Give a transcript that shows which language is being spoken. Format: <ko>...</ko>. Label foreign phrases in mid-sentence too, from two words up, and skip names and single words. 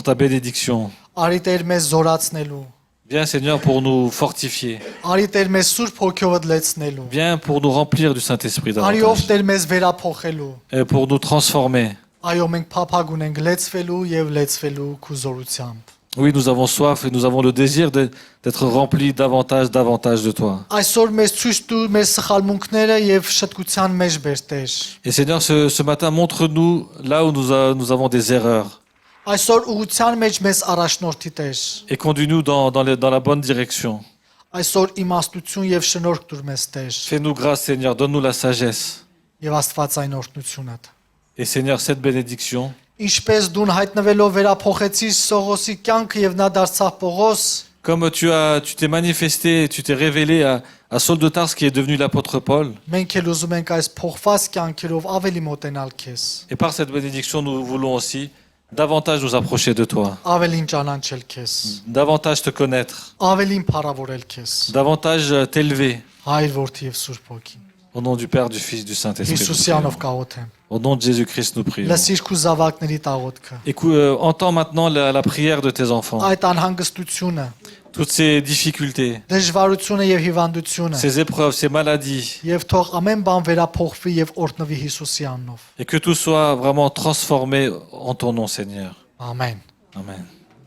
<fr>pour ta bénédiction.</fr> <hy>Արի Տեր մեզ զորացնելու,</hy> <fr>Viens, Seigneur, pour nous fortifier.</fr> <hy>Արի Տեր մեզ Սուրբ Հոգիով լեցնելու։</hy> <fr>Viens pour nous remplir du Saint-Esprit</fr> <hy>Արի ով</hy> <fr>davantage.</fr> <hy>Տեր մեզ վերափոխելու։</hy> <fr>Et pour nous transformer.</fr> <hy>Այո, մենք փափագ ունենք լեցվելու եւ լեցվելու քու զորությամբ։</hy> <fr>Oui, nous avons soif et nous avons le désir d'être remplis davantage de toi.</fr> <hy>Այսօր մեզ ցույց տու մեր սխալմունքները եւ շտկության մեջ բեր Տեր։</hy> <fr>Et Seigneur, ce matin, montre-nous là où nous avons des erreurs.</fr> <hy>Այսօր ուղղության մեջ մեզ առաջնորդի Տեր։</hy> <fr>Et conduis-nous dans la bonne direction.</fr> <hy>Այսօր իմաստություն եւ շնորհք տուր մեզ Տեր։</hy> <fr>Fais-nous grâce, Seigneur. Donne-nous la sagesse.</fr> <hy>Եվ Աստվածային օրհնությունդ։</hy> <fr>Et Seigneur, cette bénédiction,</fr> <hy>Ինչպես դուն հայտնվելով վերափոխեցիր Սողոսի կյանքը եւ նա դարձավ Պողոս,</hy> <fr>comme tu t'es manifesté, tu t'es révélé à Saul de Tarse qui est devenu l'apôtre Paul.</fr> <hy>մենք էլ ուզում ենք այս փոխված կյանքերով ավելի մոտենալ քեզ,</hy> <fr>Et par cette bénédiction, nous voulons aussi davantage nous approcher de toi,</fr> <hy>ավելին ճանաչել քեզ,</hy> <fr>davantage te connaître,</fr> <hy>ավելին փառավորել քեզ,</hy> <fr>davantage t'élever.</fr> <hy>Հայր Որդի եւ Սուրբ Հոգի։</hy> <fr>Au nom du Père, du Fils, du Saint-Esprit. nous Հիսուսի prions.</fr> <hy>անով կաղոթեմ։</hy> <fr>Au nom de Jésus-Christ, nous prions.</fr> <hy>Լսիր քու զավակների տաղոթքը։</hy> <fr>Écoute, entends maintenant la prière de tes enfants.</fr> <hy>Այդ անհանգստությունը,</hy> <fr>Toutes ces difficultés,</fr> <hy>դժվարությունը եւ հիվանդությունը,</hy> <fr>ces épreuves, ces maladies,</fr> <hy>եւ թող ամեն բան վերափոխվի եւ օրհնվի Հիսուսի անունով։</hy> <fr>et que tout soit vraiment transformé en ton nom, Seigneur.</fr> <hy>Ամեն։</hy> <fr>Amen.</fr>